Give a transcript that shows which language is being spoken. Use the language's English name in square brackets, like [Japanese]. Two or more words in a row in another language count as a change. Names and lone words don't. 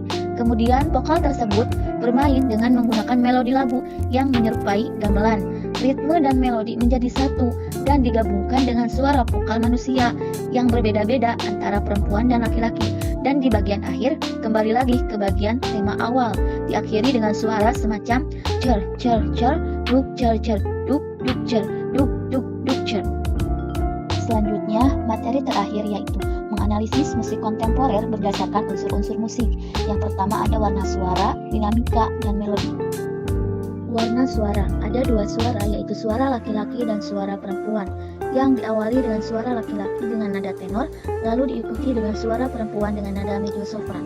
[Indonesian] Kemudian vokal tersebut bermain dengan menggunakan melodi lagu yang menyerupai gamelan. Ritme dan melodi menjadi satu dan digabungkan dengan suara vokal manusia yang berbeda-beda antara perempuan dan laki-laki. Dan di bagian akhir kembali lagi ke bagian tema awal, diakhiri dengan suara semacam cer cer cer, duk cer cer, duk cer, duk cer. Selanjutnya, materi terakhir yaitu menganalisis musik kontemporer berdasarkan unsur-unsur musik. Yang pertama ada warna suara, dinamika, dan melodi. Warna suara, ada dua suara yaitu suara laki-laki dan suara perempuan yang diawali dengan suara laki-laki dengan nada tenor, lalu diikuti dengan suara perempuan dengan nada mezzo-sopran.